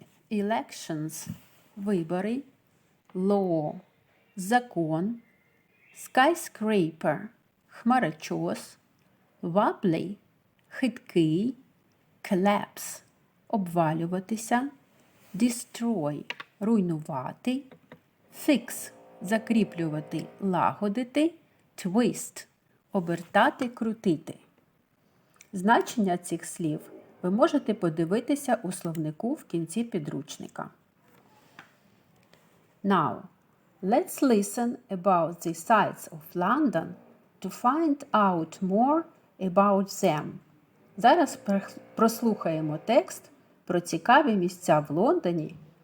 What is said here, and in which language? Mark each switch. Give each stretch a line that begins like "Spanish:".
Ukrainian: Elections – вибори, law – закон, skyscraper – хмарочос, wobbly – хиткий, collapse – обвалюватися, destroy – руйнувати, fix – закріплювати, лагодити, twist – обертати, крутити. Значення цих слів ви можете подивитися у словнику в кінці підручника.
English: Now, let's listen about the sights of London to find out more about them.
Ukrainian: Зараз прослухаємо текст про цікаві місця в Лондоні.